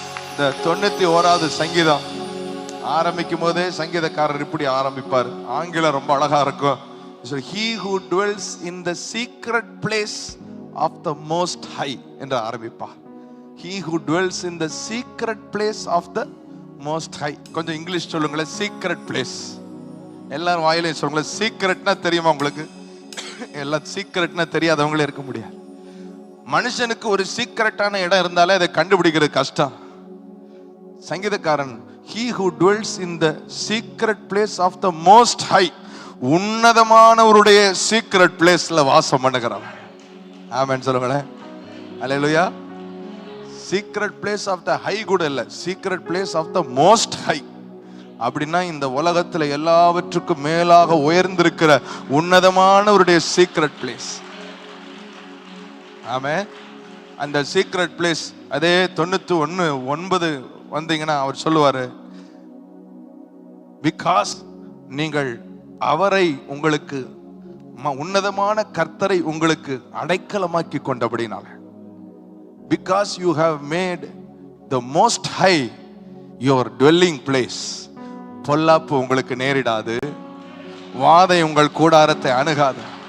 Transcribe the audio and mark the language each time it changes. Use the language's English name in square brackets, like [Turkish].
[Tamil] இந்த 91வது சங்கீதம் ஆரம்பிக்கும் போதே சங்கீதக்காரர் இப்படி ஆரம்பிப்பார். ஆங்கிலம் ரொம்ப அழகா இருக்கும். [English] He who dwells in the secret place of the most high [Tamil] என்று ஆரம்பிப்பார். [English] He who dwells in the secret place of the most high. [Tamil] கொஞ்சம் இங்கிலீஷ் சொல்லுங்களேன். Secret place. எல்லாரும் வாயிலையும் சொல்லுங்களேன். சீக்ரெட்னா தெரியுமா உங்களுக்கு? எல்லாம் சீக்ரெட்னா தெரியாதவங்களே இருக்க முடியாது. மனுஷனுக்கு ஒரு சீக்ரெட்டான இடம் இருந்தாலே அதை கண்டுபிடிக்கிறது கஷ்டம். சங்கீதக்காரன் [English] he who dwells in the secret place of the most high, [Tamil] உன்னதமானவருடைய சீக்ரெட் பிளேஸ்ல வாசம் பண்ணுகிறான். ஆமென் சொல்லுங்களேன். அல்லேலூயா. Secret place of the high கூட இல்ல, secret place of the most high. அப்படின்னா இந்த உலகத்துல எல்லாவற்றுக்கும் மேலாக உயர்ந்திருக்கிற உன்னதமானவருடைய சீக்ரெட் பிளேஸ். ஆமென். அந்த சீக்ரெட் பிளேஸ் அதே 91:9 வந்தீங்கன்னா அவர் சொல்லுவாரு, பிகாஸ் நீங்கள் அவரை உங்களுக்கு உன்னதமான கர்த்தரை உங்களுக்கு அடைக்கலமாக்கி கொண்டபடினால, [English] because you have made the most high your dwelling place, [Tamil] பொல்லாப்பு உங்களுக்கு நேரிடாது, வாதை உங்கள் கூடாரத்தை அணுகாது.